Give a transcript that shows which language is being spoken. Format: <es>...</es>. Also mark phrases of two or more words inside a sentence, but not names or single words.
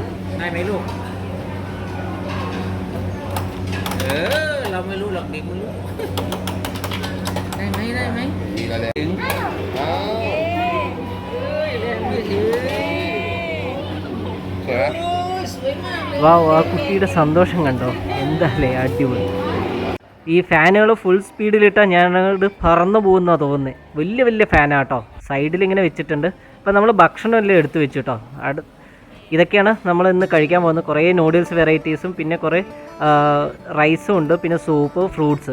<th>ได้ไหมลูกเราไม่รู้หรอกเด็กไม่รู้ได้ไหมถึงเหรียญ20สวยมากเลย</th> <ml>വാ ആ കുട്ടിയുടെ സന്തോഷം കണ്ടോ, എന്താല്ലേ അടിപൊളി. ഈ ഫാനുകൾ ഫുൾ സ്പീഡിലിട്ടാൽ ഞാനത് പറന്നു പോകുന്നതാണ് തോന്നുന്നത്. വലിയ വലിയ ഫാനാട്ടോ, സൈഡിലിങ്ങനെ വെച്ചിട്ടുണ്ട്. അപ്പോൾ നമ്മൾ ഭക്ഷണമെല്ലാം എടുത്ത് വെച്ചു കേട്ടോ. ഇതൊക്കെയാണ് നമ്മൾ ഇന്ന് കഴിക്കാൻ പോകുന്നത്. കുറേ നൂഡിൽസ് വെറൈറ്റീസും പിന്നെ കുറേ റൈസും ഉണ്ട്, പിന്നെ സൂപ്പ്, ഫ്രൂട്ട്സ്.</ml>